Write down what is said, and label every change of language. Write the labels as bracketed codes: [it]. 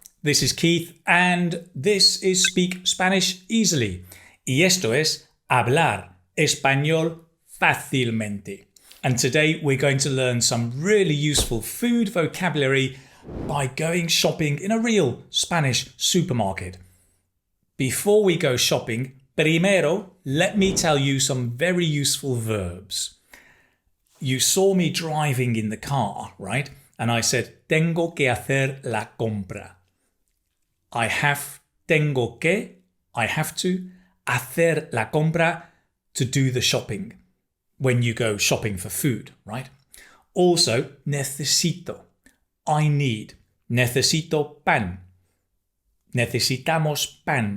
[en] This is Keith and this is Speak Spanish Easily. [es] Y esto es hablar español fácilmente. [en] And today we're going to learn some really useful food vocabulary by going shopping in a real Spanish supermarket. Before we go shopping, primero, let me tell you some very useful verbs. You saw me driving in the car, right? And I said, [es] tengo que hacer la compra. [en] I have to, [es] hacer la compra, [en] to do the shopping. When you go shopping for food, right? Also, necesito, I need. [es] Necesito pan. Necesitamos pan.